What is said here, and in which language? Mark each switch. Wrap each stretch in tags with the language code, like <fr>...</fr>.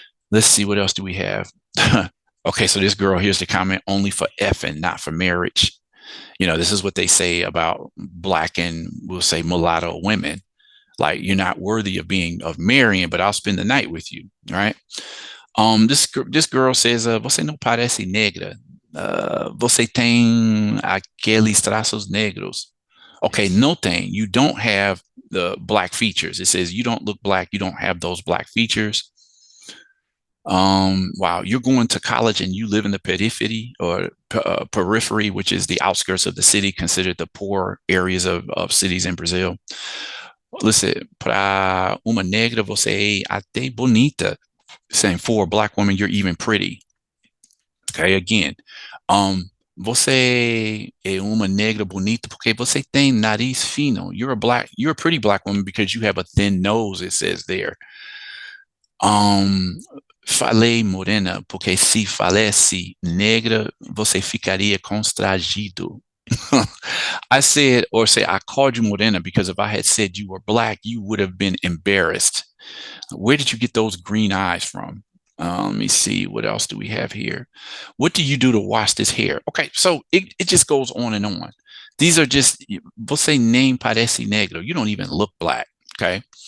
<en>Let's see, what else do we have? Okay, so this girl, here's the comment: only for effing, not for marriage. This is what they say about Black and, we'll say, mulatto women. Like, you're not worthy of marrying, but I'll spend the night with you, right?</en> <pt>This girl says, você não parece negra. Você tem aqueles traços negros.</pt> <en>Okay,</en> <pt>no tem.</pt> <en>You don't have the Black features. It says you don't look Black. You don't have those Black features. Wow, you're going to college and you live in the periphery or periphery, which is the outskirts of the city, considered the poor areas of cities in Brazil. Listen,</en> <pt>para uma negra você é até bonita.</pt> <en>Saying for a black woman, you're even pretty. Okay, again,</en> <pt>você é uma negra bonita porque você tem nariz fino.</pt> <en>You're a pretty black woman because you have a thin nose, it says there.</en> <pt>Um, falei morena porque se falesse negra, você ficaria constrangido.</pt> <en>I said, or say, I called you morena because if I had said you were black, you would have been embarrassed. Where did you get those green eyes from? Let me see. What else do we have here? What do you do to wash this hair? Okay, so it just goes on and on. These are just,</en> <pt>você nem parece negro.</pt> <en>You don't even look black. Okay.</en>